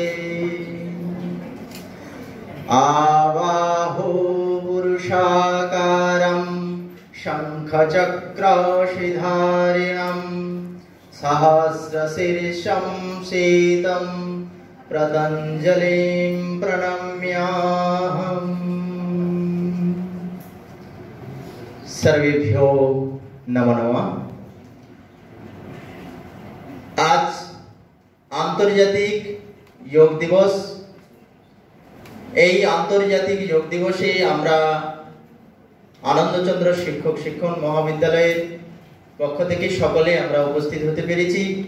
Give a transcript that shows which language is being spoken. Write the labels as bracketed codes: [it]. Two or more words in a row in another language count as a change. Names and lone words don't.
[sa] आवाहो पुरुषाकारं शङ्खचक्रशिधारिणम् सहस्रशीर्षं शीतं पतञ्जलिं प्रणम्याहम्। सर्वेभ्यो নমো নমঃ। [bn] আজ আন্তর্জাতিক যোগ দিবস। এই আন্তর্জাতিক যোগ দিবসে আমরা আনন্দচন্দ্র শিক্ষক শিক্ষণ মহাবিদ্যালয়ের পক্ষ থেকে সকলে আমরা উপস্থিত হতে পেরেছি।